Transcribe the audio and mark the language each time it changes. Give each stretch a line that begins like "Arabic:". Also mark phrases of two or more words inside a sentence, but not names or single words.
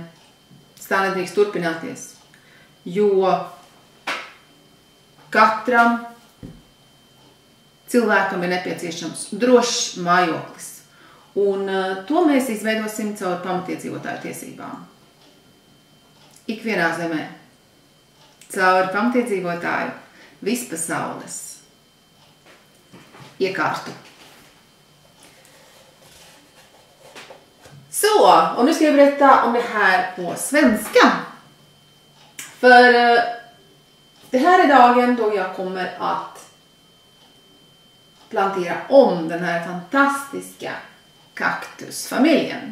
Latvian: Tas tā nedrīkst turpināties, jo katram cilvēkam ir nepieciešams drošs mājoklis. Un to mēs izveidosim caur pamatiedzīvotāju tiesībām. Ikvienā zemē, caur pamatiedzīvotāju vispasaules iekārtu.
Swedish: Så, och nu ska jag berätta om det här på svenska. För det här är dagen då jag kommer att plantera om den här fantastiska kaktusfamiljen.